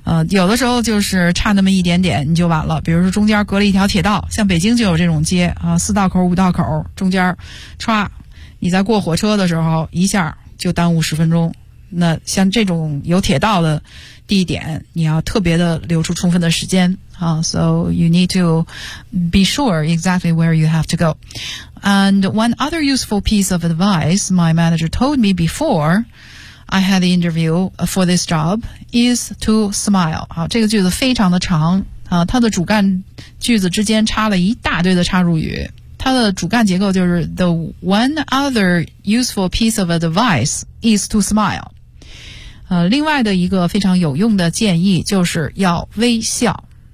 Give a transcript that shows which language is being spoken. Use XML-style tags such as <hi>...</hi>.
<zh>有的时候就是差那么一点点你就晚了。比如说中间隔了一条铁道，像北京就有这种街啊，四道口、五道口中间，唰，你在过火车的时候一下就耽误十分钟。那像这种有铁道的地点，你要特别的留出充分的时间。</zh> <en>So you need to be sure exactly where you have to go. And one other useful piece of advice my manager told me before I had the interview for this job is to smile.</en> <zh>好，这个句子非常的长啊，它的主干句子之间插了一大堆的插入语。它的主干结构就是</zh> <en>the one other useful piece of advice is to smile.</en> <zh>另外的一个非常有用的建议就是要微笑。</zh>